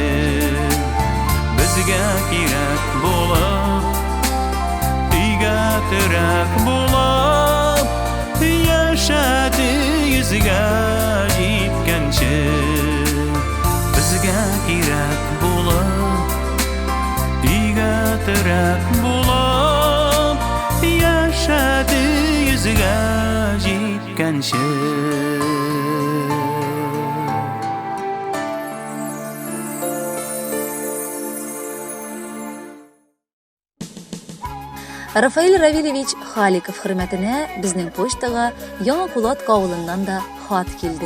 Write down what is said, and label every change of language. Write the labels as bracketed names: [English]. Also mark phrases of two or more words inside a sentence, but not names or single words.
[Uzbek] Bizga kerak bo'lib, uyga tirak bo'lib, yashadi yuziga жеткенше. Bizga kerak bo'lib, uyga tirak bo'lib, yashadi yuziga жеткенше. [Tatar] Рафаил Равильевич Халиков хөрмәтенә безнең почтага Яңа Кулат кавылыннан да хат килде.